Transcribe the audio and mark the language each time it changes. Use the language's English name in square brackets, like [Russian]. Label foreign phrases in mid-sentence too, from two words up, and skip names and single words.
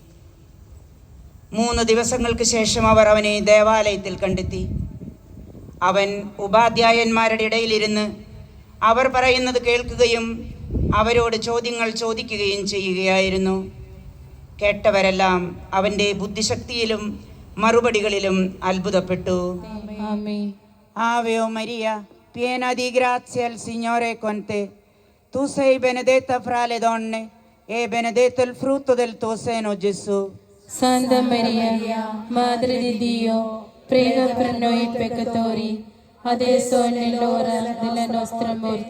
[Malayalam] 3 ദിവസങ്ങൾക്ക് ശേഷം അവർ അവനെ ദേവാലയത്തിൽ കണ്ടെത്തി. അവൻ ഉപാധ്യായന്മാരുടെ ഇടയിലിരുന്ന് അവർ പറയുന്നത് കേൾക്കുകയും അവരോട് ചോദ്യങ്ങൾ ചോദിക്കുകയും ചെയ്യുകയായിരുന്നു. കേട്ടവരെല്ലാം അവൻ്റെ ബുദ്ധിശക്തിയിലും മറുപടികളിലും അത്ഭുതപ്പെട്ടു. [Italian] Ave Maria, piena di grazia, il Signore è con te. Tu sei benedetta fra le donne e benedetto il frutto del tuo seno, Gesù. Santa Maria, Madre di Dio, prega per noi peccatori, adesso è nell'ora della nostra morte.